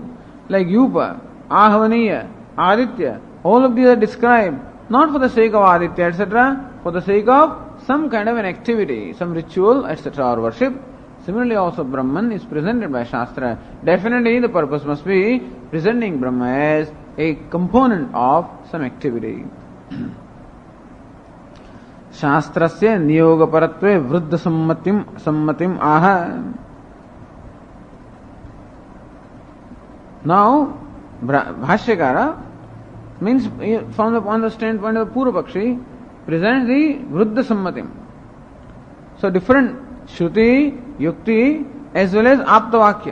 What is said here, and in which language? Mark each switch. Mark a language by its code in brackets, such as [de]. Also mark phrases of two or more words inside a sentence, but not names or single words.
[en] Like Yupa, Ahavaniya, Aditya, all of these are described not for the sake of Aditya, etc., for the sake of some kind of an activity, some ritual, etc., or worship. Similarly, also Brahman is presented by Shastra. Definitely, the purpose must be presenting Brahma as a component of some activity. [sa] Shastrasya niyogaparatve vruddha sammatim aha. [en] Now, Bhashyakara means from the standpoint of the Purvapakshi presents the [sa] vruddha sammatim. [en] So different Shruti, Yukti as well as Aptavakya.